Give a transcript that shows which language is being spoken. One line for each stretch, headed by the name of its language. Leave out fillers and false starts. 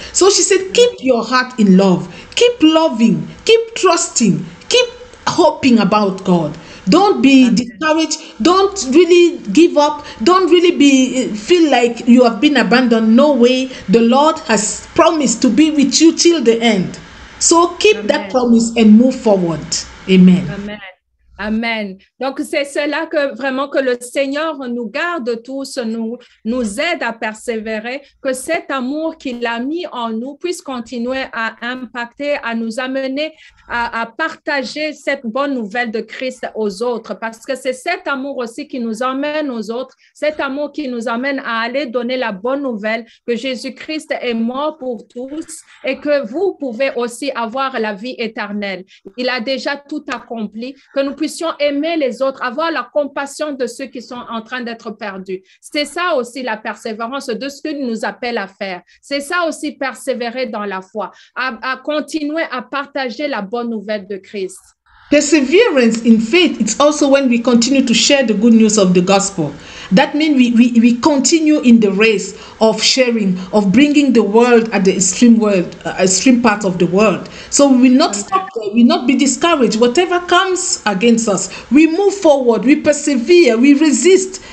English: So she said, keep your heart in love. Keep loving. Keep trusting. Keep hoping about God. Don't be discouraged. Don't really give up. Don't really feel like you have been abandoned. No way. The Lord has promised to be with you till the end. So keep that promise and move forward. Amen. Amen. Amen.
French: Donc, c'est cela que vraiment que le Seigneur nous garde tous, nous aide à persévérer, que cet amour qu'il a mis en nous puisse continuer à impacter, à nous amener à partager cette bonne nouvelle de Christ aux autres, parce que c'est cet amour aussi qui nous emmène aux autres, cet amour qui nous amène à aller donner la bonne nouvelle que Jésus-Christ est mort pour tous et que vous pouvez aussi avoir la vie éternelle. Il a déjà tout accompli, que nous puissions aimer les autres, avoir la compassion de ceux qui sont en train d'être perdus. C'est ça aussi la persévérance de ce qu'il nous appelle à faire. C'est ça aussi persévérer dans la foi, à continuer à partager la bonne nouvelle de Christ.
English: Perseverance in faith, it's also when we continue to share the good news of the gospel. That means we continue in the race of sharing, of bringing the world at the extreme part of the world. So we will not stop there, we will not be discouraged. Whatever comes against us, we move forward, we persevere, we resist.